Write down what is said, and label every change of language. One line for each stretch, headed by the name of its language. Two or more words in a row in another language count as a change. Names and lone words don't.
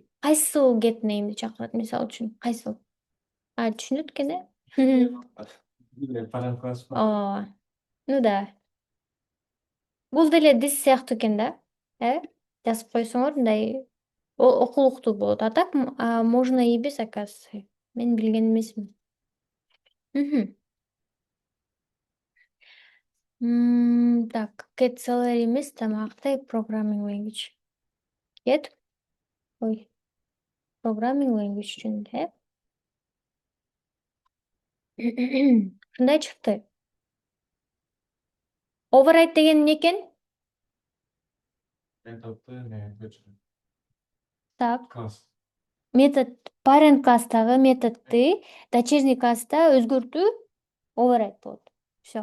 Kyrgyz: Кайсыл
English: get name'ди
Kyrgyz: чакырат, мисалы үчүн? Кайсыл? Түшүнөт экен,
English: Parent class.
Kyrgyz: Ооба.
Russian: Ну да.
Kyrgyz: Бул деле this сыяктуу экен да. Жазып койсоңор мындай окулуктуу болот.
Russian: А так можно и без, оказывается.
Kyrgyz: Мен билген эмесмин. Так,
English: get salary
Kyrgyz: эмес, тамактай
English: programming language. Get programming language
Kyrgyz: үчүн, Ушундай чыкты. Override деген эмне экен? Так. Метод parent класстагы методду
Russian: дочерний класста
Kyrgyz: өзгөртүү override болот. Всё.